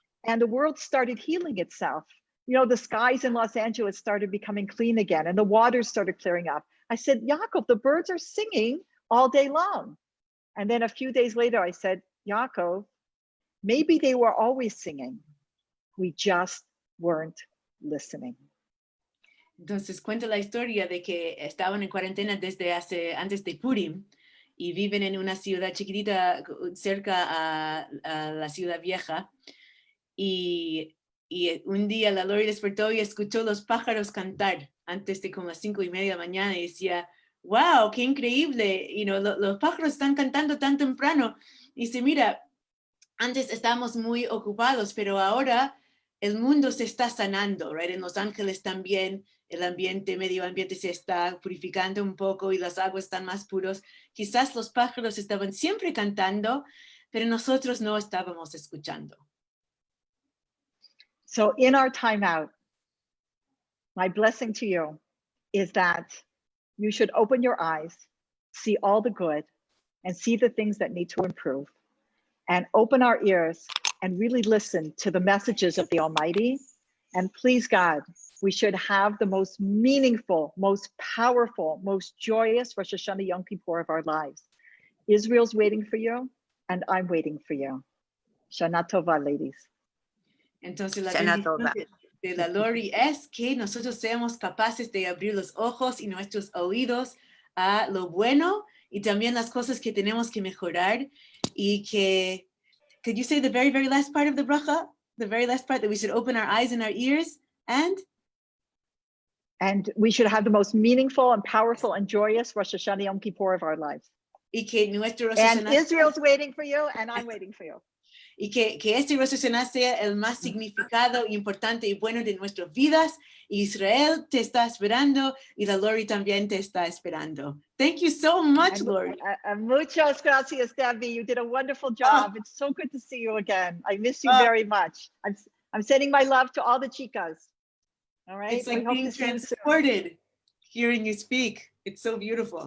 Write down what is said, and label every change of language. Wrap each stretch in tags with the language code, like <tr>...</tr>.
<en>and the world started healing itself. You know, the skies in Los Angeles started becoming clean again, and the waters started clearing up. I said, Yaakov, the birds are singing all day long. And then a few days later, I said, Yaakov, maybe they were always singing. We just weren't listening.</en> <es>Entonces cuenta la historia de que estaban en cuarentena desde antes de Purim y viven en una ciudad chiquitita cerca a la ciudad vieja. Y un día la Lori despertó y escuchó los pájaros cantar antes de como las 5:30 de la mañana y decía, wow, qué increíble, los pájaros están cantando tan temprano. Y dice, mira, antes estábamos muy ocupados, pero ahora el mundo se está sanando, right? En Los Ángeles también el medio ambiente se está purificando un poco y las aguas están más puros. Quizás los pájaros estaban siempre cantando, pero nosotros no estábamos escuchando.</es> <en>So in our time out, my blessing to you is that you should open your eyes, see all the good, and see the things that need to improve, and open our ears and really listen to the messages of the Almighty. And please God, we should have the most meaningful, most powerful, most joyous Rosh Hashanah Yom Kippur of our lives. Israel's waiting for you, and I'm waiting for you. Shana Tova, ladies.</en> <es>Entonces la bendición de la Lori es que nosotros seamos capaces de abrir los ojos y nuestros oídos a lo bueno y también las cosas que tenemos que mejorar y que,</es> <en>could you say the very, very last part of the bracha? The very last part, that we should open our eyes and our ears and we should have the most meaningful and powerful and joyous Rosh Hashanah Yom Kippur of our lives.</en> <es>Y que nuestro Rosh</es> <en>And Hashanah, Israel's waiting for you, and I'm waiting for you.</en> <es>y que este Rosh Hashanah sea el más significado, importante y bueno de nuestras vidas. Israel te está esperando y la Lori también te está esperando.</es> <en>Thank you so much, Lori.</en> <es>Muchas gracias,</es> <en>Debbie. You did a wonderful job. It's so good to see you again. I miss you very much. I'm sending my love to all the chicas. All right. It's like being transported, hearing you speak. It's so beautiful.</en>